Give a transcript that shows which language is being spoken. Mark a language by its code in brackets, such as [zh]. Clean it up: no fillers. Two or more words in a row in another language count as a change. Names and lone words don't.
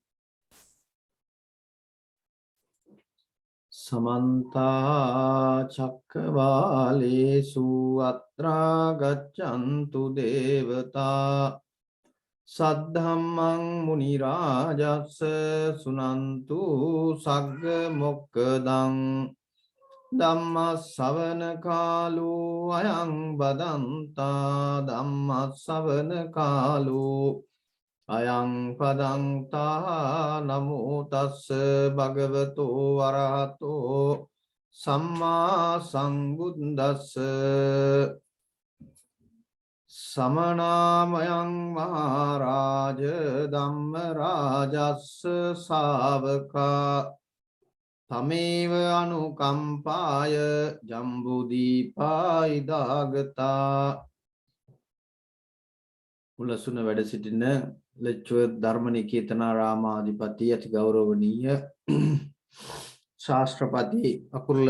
[pi] සමන්ත චක්කවාලේසු අත්‍රා ගච්ඡන්තු දේවතා සද්ධම්මං මුනි රාජස්ස සුනන්තු සග්ග මොක්ඛදං ධම්ම ශ්‍රවණ කාලෝ අයං බදන්තා ධම්ම ශ්‍රවණ කාලෝ අයං පදන්තා නමෝ තස්ස භගවතෝ වරහතෝ සම්මා සම්බුද්දස්ස සමනාමයං මහරජ ධම්ම රාජස්ස ශාවකා තමේව අනුකම්පාය ජම්බුදීපා ඉදාගතා. [si] උලසුන වැඩ සිටින ලෙච්චුව ධර්මනිකේතනාරාමාධිපති අති ගෞරවනීය ශාස්ත්‍රපති අකුරුල